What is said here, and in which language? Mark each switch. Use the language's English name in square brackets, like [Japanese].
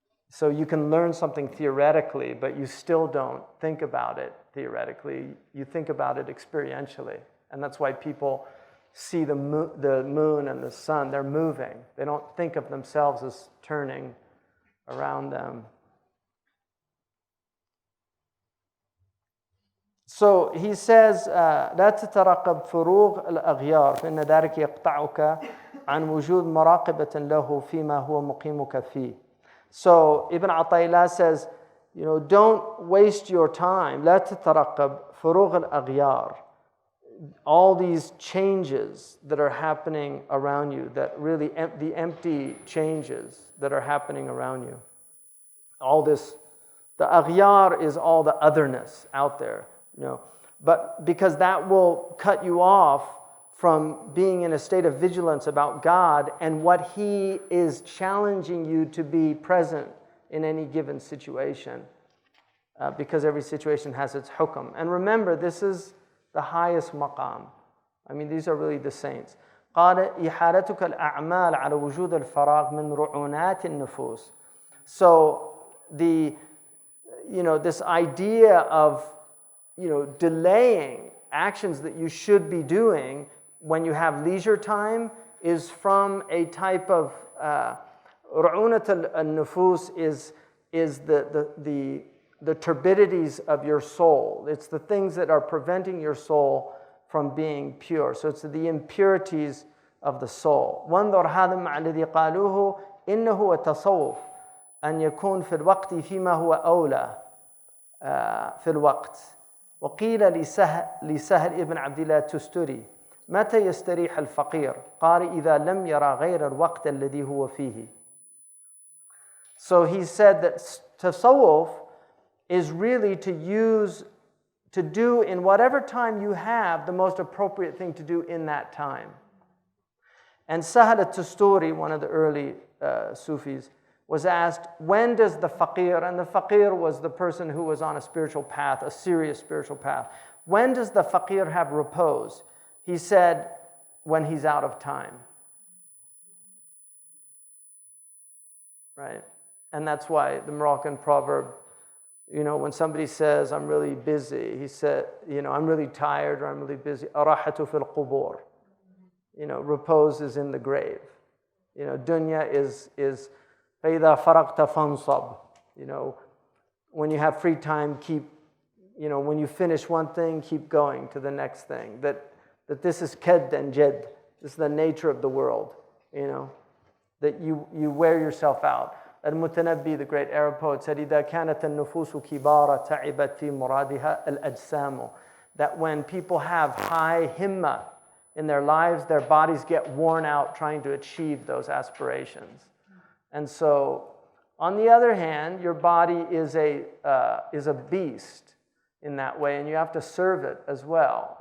[English] So you can learn something theoretically, but you still don't think about it theoretically. You think about it experientially. And that's why people see the moon and the sun. They're moving. They don't think of themselves as turning around them. So he says, [Arabic] لا تترقب فروغ الأغيار فإن ذلك يقطعك عن وجود مراقبة له فيما هو مقيمك فيه. [English] So Ibn Ata'illah says, don't waste your time. [Arabic] لا تترقب فروغ الأغيار. [English] All these changes that are happening around you, that really the empty changes that are happening around you. All this, the aghyar is all the otherness out there, but because that will cut you off from being in a state of vigilance about God and what He is challenging you to be present in any given situation, because every situation has its hukam. And remember, this is the highest maqam. I mean, these are really the saints. [Arabic] قال إحالتك الأعمال على وجود الفراغ من رعونات النفوس. [English] So this idea of delaying actions that you should be doing when you have leisure time is from a type of ru'unat al-nufus is the turbidities of your soul. It's the things that are preventing your soul from being pure. So it's the impurities of the soul. [Arabic] وانظر هذا مع الذي قالوه إنه التصوف أن يكون في الوقت فيما هو أولى في الوقت. وقيل لسهل ابن عبد الله التستري متى يستريح الفقير؟ قال إذا لم يرى غير الوقت الذي هو فيه. [English] So he said that tasawwuf is really to do in whatever time you have the most appropriate thing to do in that time. And Sahal al-Tusturi, one of the early Sufis, was asked, when does the faqir, and the faqir was the person who was on a spiritual path, a serious spiritual path, when does the faqir have repose? He said, when he's out of time. Right? And that's why the Moroccan proverb, when somebody says, I'm really busy, he said, I'm really tired or I'm really busy, [Arabic] arahatu fil qubur. [English] Repose is in the grave. Dunya is [Arabic] فَإِذَا فَرَقْتَ فَانْصَبْ. [English] When you have free time, when you finish one thing, keep going to the next thing. That this is ked and jed. This is the nature of the world, that you wear yourself out. Al-Mutanabbi, the great Arab poet, said, [Arabic] إِذَا كَانَتَ النُّفُوسُ كِبَارًا تَعِبَتْ فِي مُرَادِهَا الْأَجْسَامُ. [English] That when people have high himma in their lives, their bodies get worn out trying to achieve those aspirations. And so, on the other hand, your body is a beast in that way, and you have to serve it as well.